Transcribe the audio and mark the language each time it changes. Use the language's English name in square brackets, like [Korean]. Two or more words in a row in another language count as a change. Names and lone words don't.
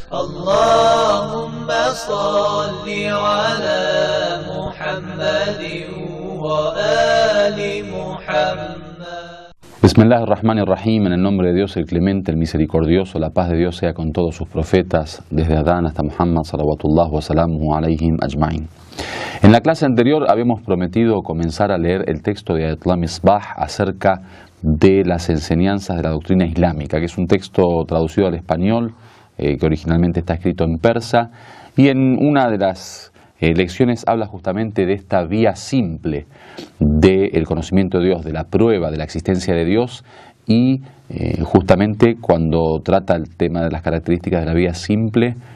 [Arabic] اللهم صل على محمد وآل محمد. بسم الله الرحمن الرحيم, [Spanish] en el nombre de Dios el Clemente, el Misericordioso, la paz de Dios sea con todos sus profetas, desde Adán hasta Muhammad, [Arabic] صلوات الله وسلامه عليهم أجمعين. [Spanish] En la clase anterior habíamos prometido comenzar a leer el texto de Ayatollah Misbah acerca de las enseñanzas de la doctrina islámica, que es un texto traducido al español, que originalmente está escrito en persa, y en una de las lecciones habla justamente de esta vía simple del conocimiento de Dios, de la prueba de la existencia de Dios, y justamente cuando trata el tema de las características de la vía simple,